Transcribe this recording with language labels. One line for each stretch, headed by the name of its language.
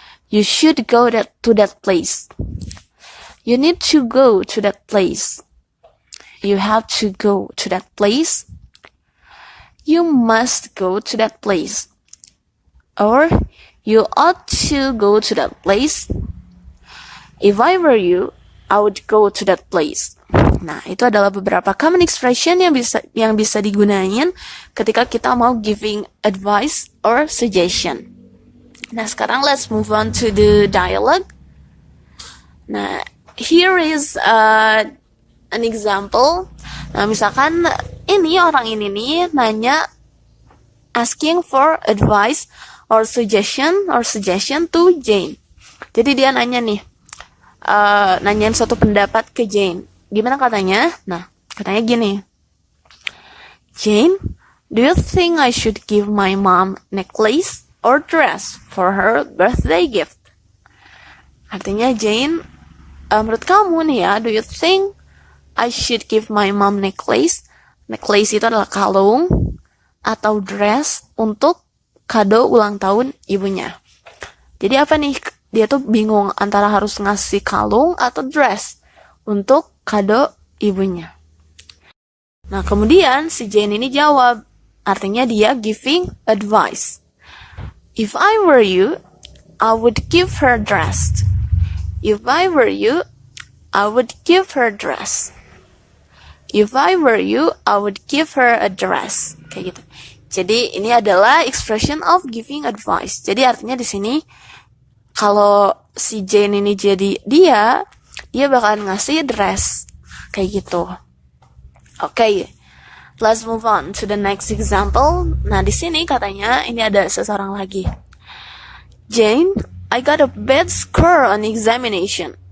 English: You should go to that place. You need to go to that place. You have to go to that place. You must go to that place. Or you ought to go to that place. If I were you, I would go to that place.
Indonesian: Nah, itu adalah beberapa common expression yang bisa digunain ketika kita mau
English: giving advice or suggestion. Nah, sekarang let's move on to the dialogue. Nah, here is an example.
Indonesian: Nah, misalkan orang ini nih nanya
English: asking for advice or suggestion to Jane.
Indonesian: Jadi dia nanya nih, nanyain suatu pendapat ke Jane. Gimana katanya? Nah, katanya gini.
English: Jane, do you think I should give my mom necklace or dress for her birthday gift?
Indonesian: Artinya Jane, menurut kamu nih ya,
English: do you think I should give my mom necklace?
Indonesian: Necklace itu adalah kalung atau dress untuk kado ulang tahun ibunya. Jadi apa nih? Dia tuh bingung antara harus ngasih kalung atau dress untuk kado ibunya. Nah, kemudian si Jane ini jawab. Artinya dia
English: giving advice. If I were you, I would give her dress. If I were you, I would give her dress. If I were you, I would give her a dress.
Indonesian: Kayak gitu. Jadi ini adalah
English: expression of giving advice.
Indonesian: Jadi artinya di sini kalau si Jane ini jadi dia bakalan ngasih dress kayak gitu.
English: Okay, let's move on to the next example.
Indonesian: Nah, di sini katanya ini ada seseorang lagi.
English: Jane, I got a bad score on examination.